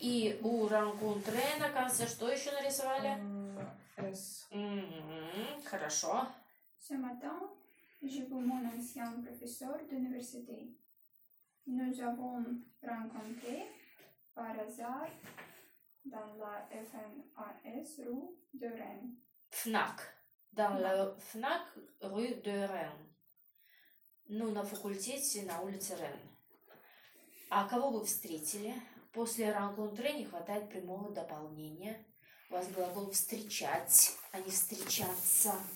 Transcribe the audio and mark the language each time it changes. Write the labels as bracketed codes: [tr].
[ru] И у rencontré на конце что еще нарисовали? S. Хорошо. [fr] Ce matin, j'ai vu mon ancien professeur d'université. Nous avons rencontré par hasard dans la FNAS rue de Rennes. FNAC. Dans la FNAC rue de Rennes. [ru] Ну, на факультете на улице Рен. А кого вы встретили? После rencontré не хватает прямого дополнения. У вас глагол встречать, а не встречаться.